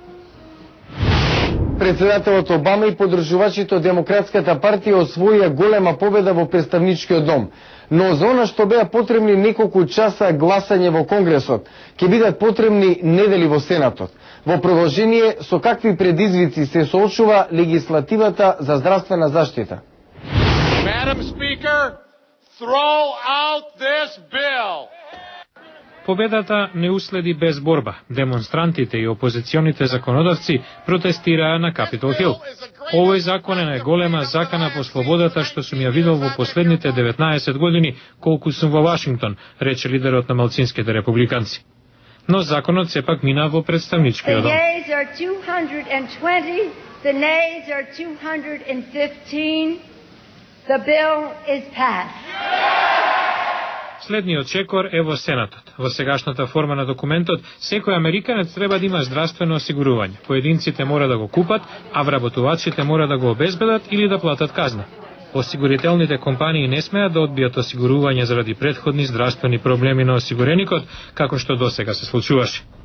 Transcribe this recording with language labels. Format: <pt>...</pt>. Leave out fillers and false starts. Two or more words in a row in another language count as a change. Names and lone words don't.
<mk>Председателот Обама и поддржувачите од Демократската партија освоија голема победа во представничкиот дом, но за она што беа потребни неколку часа гласање во Конгресот, ќе бидат потребни недели во Сенатот. Во продолжение со какви предизвици се соочува легислативата за здравствена заштита.</mk> <en>Madam Speaker, throw out this bill.</en> <mk>Победата не уследи без борба. Демонстрантите и опозиционите законодавци протестираа на Капитол Хил. Овој закон е најголема закана по слободата што сум ја видел во последните 19 години колку сум во Вашингтон, рече лидерот на малцинските републиканци. Но законот сепак мина во представничкиот дом.</mk> <en>The yeas are 220, the nays are 215. The bill is passed.</en> <mk>Следниот чекор е во Сенатот. Во сегашната форма на документот, секој американец треба да има здравствено осигурување. Поединците мора да го купат, а вработувачите мора да го обезбедат или да платат казна. Осигурителните компании не смеат да одбијат осигурување заради претходни здравствени проблеми на осигуреникот, како што досега се случуваше.</mk>